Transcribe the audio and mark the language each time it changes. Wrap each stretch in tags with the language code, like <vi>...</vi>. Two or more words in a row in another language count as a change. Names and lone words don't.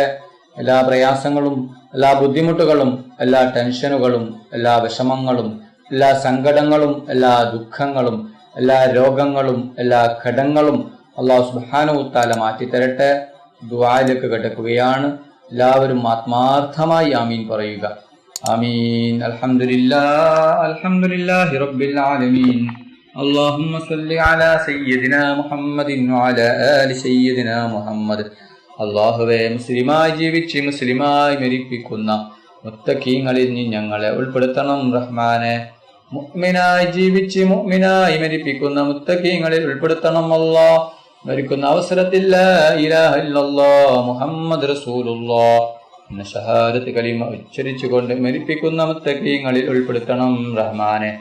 <ml>എല്ലാ പ്രയാസങ്ങളും എല്ലാ ബുദ്ധിമുട്ടുകളും എല്ലാ ടെൻഷനുകളും എല്ലാ വിഷമങ്ങളും എല്ലാ സങ്കടങ്ങളും എല്ലാ ദുഃഖങ്ങളും എല്ലാ രോഗങ്ങളും എല്ലാ ഘടങ്ങളും</ml> <ar>الله سبحانه وتعالى</ar> <ml>മാറ്റിത്തരട്ടെ. ദുആയിലേക്ക് കടക്കുകയാണ്. എല്ലാവരും ആത്മാർത്ഥമായി ആമീൻ പറയുക.</ml> <ar>آمين. الحمد لله رب العالمين. اللهم صل على سيدنا محمد وعلى آل سيدنا محمد.</ar> <ml>അല്ലാഹുവേ, മുസ്ലിമായി ജീവിച്ച് മുസ്ലിമായി മരിപ്പിക്കുന്ന മുത്തഖീങ്ങളിൽ ഞങ്ങളെ ഉൾപ്പെടുത്തണം റഹ്മാനെ. മുഅ്മിനായി ജീവിച്ച് മുഅ്മിനായി മരിപ്പിക്കുന്ന മുത്തഖീങ്ങളിൽ ഉൾപ്പെടുത്തണം അല്ലാഹ്. മരിക്കുന്ന അവസരത്തിൽ</ml> <ar>لا إله إلا الله محمد رسول الله</ar> <ml>എന്ന ഷഹാദത്ത് കലിമ ഉച്ചരിച്ചുകൊണ്ട് മരിപ്പിക്കുന്ന മുത്തഖീങ്ങളിൽ ഉൾപ്പെടുത്തണം റഹ്മാനെ.</ml>